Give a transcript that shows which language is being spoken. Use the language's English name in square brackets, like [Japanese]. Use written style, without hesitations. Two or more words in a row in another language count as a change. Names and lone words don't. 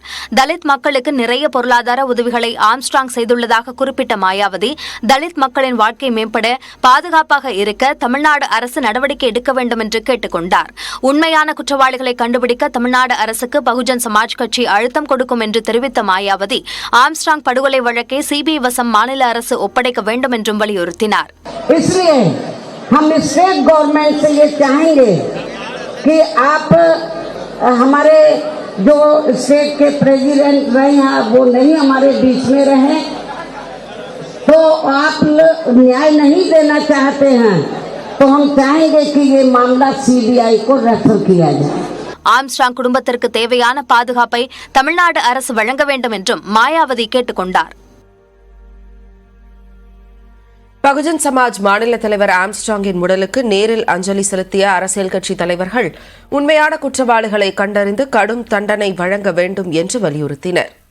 [Tamil] தலித் மக்களுக்கு நிறைய பொருளாதார உதவிகளை ஆம்ஸ்ட்ராங் செய்துள்ளதாக குறிப்பிட்ட மாயாவதி தலித் மக்களின் வாழ்க்கை மேம்பட பாதுகாப்பாக இருக்க தமிழ்நாடு அரசு நடவடிக்கை எடுக்க வேண்டும் என்று கேட்டுக் கொண்டார். உண்மையான குற்றவாளிகளை கண்டுபிடிக்க தமிழ்நாடு அரசுக்கு பகுஜன் சமாஜ் கட்சி அழுத்தம் கொடுக்கும் என்று தெரிவித்த மாயாவதி ஆம்ஸ்ட்ராங் படுகொலை வழக்கை சிபிஐ வசம் மாநில அரசு ஒப்படைக்க வேண்டும் என்றும் வலியுறுத்தினார். [Hindi] जो स्टेट के प्रेसिडेंट रहे हैं वो नहीं हमारे बीच में रहे, तो आप न्याय नहीं देना चाहते हैं, तो हम चाहेंगे कि ये मामला सीबीआई को रेफर किया जाए. [Tamil] ஆம்ஸ்ட்ராங் குடும்பத்திற்கு தேவையான பாதுகாப்பை தமிழ்நாடு அரசு வழங்க வேண்டும் என்றும் மாயாவதி கேட்டுக் கொண்டார். பகுஜன் சமாஜ் மாநில தலைவர் ஆம்ஸ்ட்ராங்கின் உடலுக்கு நேரில் அஞ்சலி செலுத்திய அரசியல் கட்சி தலைவர்கள் உண்மையான குற்றவாளிகளை கண்டறிந்து கடும் தண்டனை வழங்க வேண்டும் என்று வலியுறுத்தினர்.